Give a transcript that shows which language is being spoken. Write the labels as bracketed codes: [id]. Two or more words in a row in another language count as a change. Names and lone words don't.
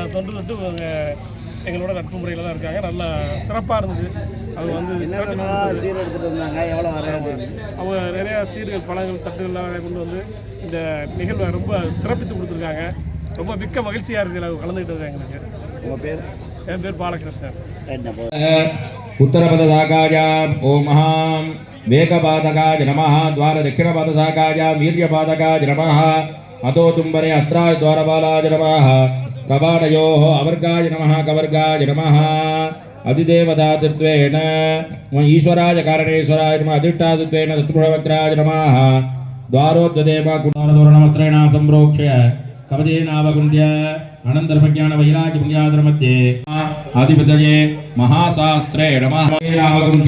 [ta] தொன்று தொட்டு எங்களோட நட்பு முறையில் தான் இருக்காங்க. நல்லா சிறப்பாக இருந்தது. அது வந்து சீர் எடுத்துகிட்டு வந்தாங்க. எவ்வளோ அவங்க நிறையா சீர்கள் பழங்கள் தட்டுகள்லாம் கொண்டு வந்து இந்த நிகழ்வை ரொம்ப சிறப்பித்து கொடுத்துருக்காங்க. ரொம்ப மிக்க மகிழ்ச்சியாக இருக்குது அது கலந்துக்கிட்டது எங்களுக்கு. உங்கள் பேர்? என் பேர் பாலகிருஷ்ணன். [sa] उत्तरपदशाखाय ओम महां वेकपादकाय नमः द्वार दक्षिणपदशाखाय वीर्यपादकाय नमः अतो तुम्बरे अस्त्राय द्वारपालाय नमः कवाटयोः अवर्गाय नमः कवर्गाय नमः अधिदेवतात्वेन ईश्वराय कारणेश्वराय नमः अधिष्ठात्वेन तत्पुरुषवक्त्राय नमः द्वारोद्देव कुटारतोरणवस्त्रेण संप्रोक्ष्य कवचेनावकुण्ड्य अनन्तरमज्ञान वैराग्य पुण्याद्र मध्ये आदिपतये महाशास्त्रे नमः।